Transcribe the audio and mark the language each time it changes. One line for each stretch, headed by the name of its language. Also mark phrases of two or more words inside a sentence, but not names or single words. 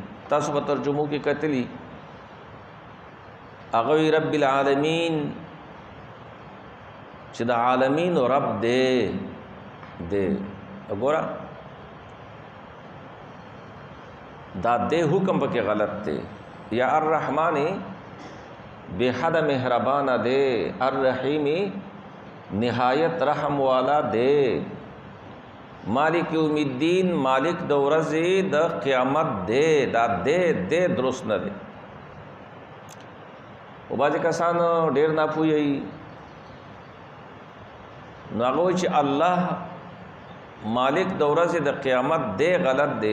Pashto: تاسو په ترجمو کې کتلی هغه
Arabic: رب العالمین
Pashto: چې د عالمین رب دې وګوره دا دې حکم پکې غلط دی.
Urdu: یا الرحمن بے حد مہربان دے، الرحیم نہایت رحم والا دے،
Arabic: مالک یوم الدین
Pashto: مالک د ورځې د قیامت دے. دا دے درست نه دی. او بعضې کسان ډېر ناپوهي نو هغه وایي چې الله مالک د ورځې د قیامت دے غلط دی.